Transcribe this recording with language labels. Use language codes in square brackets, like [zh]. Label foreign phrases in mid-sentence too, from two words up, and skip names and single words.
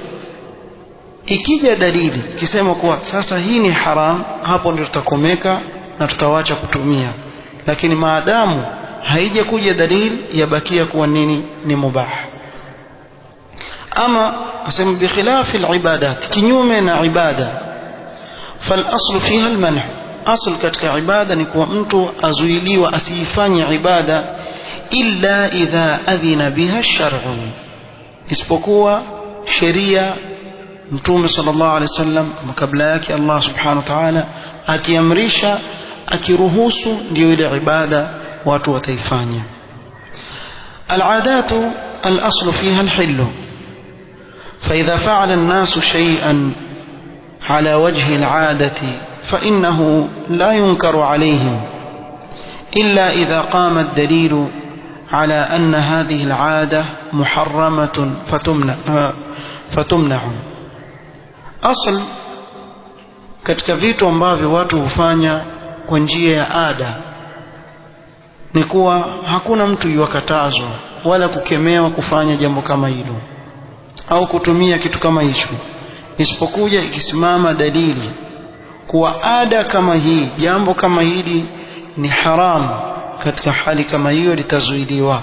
[sw] Ikija dalili kisema kuwa sasa hii ni haram, hapo ndio tutakomeka na tutawacha kutumia, lakini maadamu haija kuja dalili yabakia kuwa nini? Ni mubah. Ama asema [ar] بخلاف العبادات, [sw] kinyume na ibada, [ar] فالأصل فيها المنع, [sw] asl katika ibada ni kuwa mtu azuiliwa asifanye ibada [ar] إلا إذا أذن بها الشرع, [sw] isipokuwa sheria Mtume [ar] صلى الله عليه وسلم [sw] kabla yake Allah [ar] سبحانه وتعالى [sw] akiamrisha, akiruhusu, ndio ile ibada watu wataifanya. [ar] العادات الأصل فيها الحل، فإذا فعل الناس شيئا على وجه العادة فإنه لا ينكر عليهم إلا إذا قام الدليل على أن هذه العادة محرمة فتمنع. [sw] أصل katika vitu ambavyo watu hufanya kwa njia ya ada ni kuwa hakuna mtu yuwakatazwa wala kukemewa kufanya jambo kama hilo au kutumia kitu kama hicho, isipokuja ikisimama dalili kuwa ada kama hii, jambo kama hili ni haramu, katika hali kama hiyo litazuiliwa.